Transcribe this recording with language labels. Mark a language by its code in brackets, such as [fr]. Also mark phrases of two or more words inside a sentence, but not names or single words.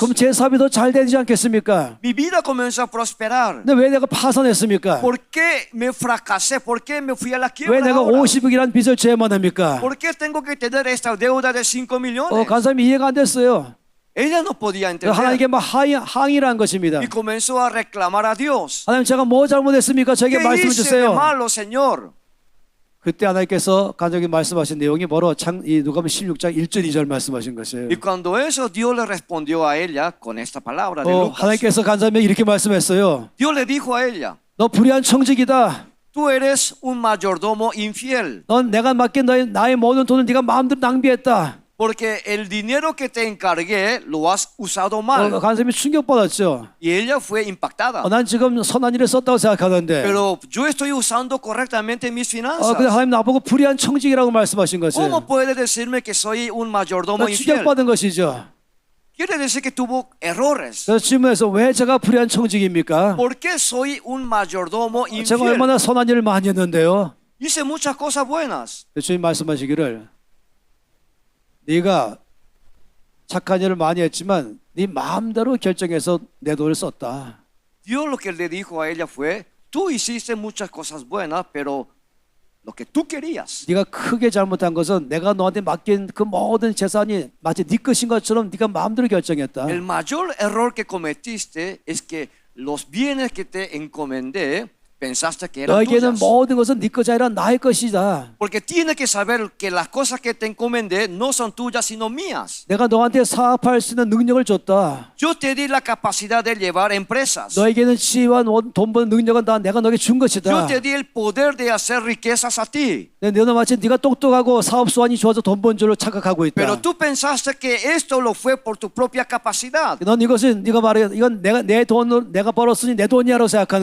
[ko] 그럼 제 사업이 더 잘 되지 않겠습니까? [es] Mi vida comenzó a prosperar. [ko] 근데 왜 내가 파산했습니까? [es] ¿Por qué me fracasé? ¿Por qué me fui a la [ko] 왜 [es] quiebra [ko] 내가 [es] ahora? [ko] 50억이라는 빚을 져야만 합니까? [es] ¿Por qué tengo que tener esta deuda de 5 millones? [ko] 간사님이 이해가 안 됐어요. [es] Ella no podía entender. [ko] 하나님께 막 항의를 한 것입니다. [es] Y comenzó a reclamar a Dios. [ko] 하나님 제가 뭐 잘못했습니까? 저에게 [es] ¿Qué [ko] 말씀해 [es] hice de [ko] 주세요. [es] malo, Señor? [ko] 그때 하나님께서 간절히 말씀하신 내용이 바로 누가복음 16장 1절 2절 말씀하신 것이에요. [es] Y cuando eso, Dios le respondió a ella con esta palabra de Lucas. [ko] 하나님께서 간사님에게 이렇게 말씀했어요. [es] Dios le dijo a ella, [ko] 너 불의한 청직이다. [es] tú eres un mayordomo infiel, [ko] 넌 내가 맡긴 나의 모든 돈을 네가 마음대로 낭비했다. [es] porque el dinero que te encargué lo has usado mal. [ko] 간사님이 충격받았죠. [es] Y ella fue impactada. [ko] 난 지금 선한 일에 썼다고 생각하는데 [es] Pero yo estoy usando correctamente mis [ko] 근데 [es] finanzas. [ko] 하나님 나보고 불의한 청직이라고 말씀하신 것이에요. [es] ¿Cómo puede decirme que soy un mayordomo infiel? [ko] 충격받은 것이죠. [es] Quiere decir que tuvo errores. [ko] 그래서 질문해서 왜 제가 불의한 청직입니까? [es] ¿Por qué soy un mayordomo [ko] 제가 [es] infiel? [ko] 얼마나 선한 일을 많이 했는데요. [es] Hice muchas cosas buenas. [ko] 주님 말씀하시기를 네가 착한 일을 많이 했지만 네 마음대로 결정해서 내 돈을 썼다. [es] Dios lo que le dijo a ella fue, tú hiciste muchas cosas buenas, pero lo que tú querías. [ko] 네가 크게 잘못한 것은 내가 너한테 맡긴 그 모든 재산이 마치 네 것인 것처럼 네가 마음대로 결정했다. [es] El mayor error que cometiste es que los bienes que te encomendé pensaste que eran [ko] 너에게는 [es] tuyas. [ko] 모든 것은 네 것이 아니라 나의 것이다. [es] Porque tienes que saber que las cosas que te encomendé no son tuyas sino mías. [ko] 내가 너한테 사업할 수 있는 능력을 줬다. [es] Yo te di la capacidad de llevar empresas. [ko] 너에게는 지혜와 돈 버는 능력은 다 내가 너에게 준 것이다. [es] Yo te di el poder de hacer riquezas a ti. [ko] 너는 마치 네가 똑똑하고 사업 수완이 좋아서 돈 번 줄로 착각하고 있다. [es] Pero tú pensaste que esto lo fue por tu propia capacidad. [ko] 넌 이것은 네가 말해 이건 내 돈으로 내가 벌었으니 내 돈이야라고 생각하는